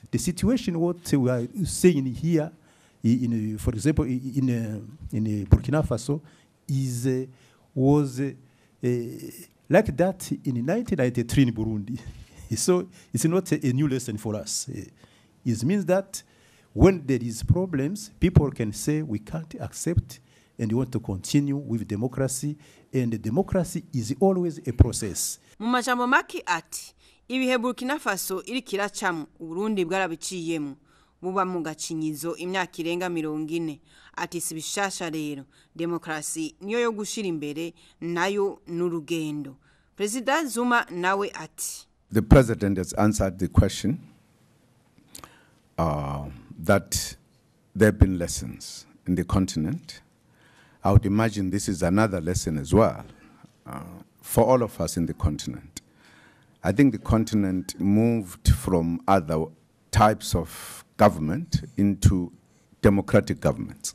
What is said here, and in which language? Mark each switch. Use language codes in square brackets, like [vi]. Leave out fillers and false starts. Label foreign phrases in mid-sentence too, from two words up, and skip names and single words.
[en] The situation what we are saying here, for example, in Burkina Faso, was like that in 1993 in Burundi. So it's not a new lesson for us. It means that when there is problems, people can say we can't accept and we want to continue with democracy, and democracy is always a process. [rn] Mu majambo maki ati ibihe Burkina Faso iri kiracamo Burundi bwarabiciyemo buba mu gacinyizo imyaka irenga 40. Ati sibishasha rero demokrasi niyo yo gushira imbere nayo n'urugendo. President Zuma nawe ati [en] the president has answered the question that there have been lessons in the continent. I would imagine this is another lesson as well for all of us in the continent. I think the continent moved from other types of government into democratic governments.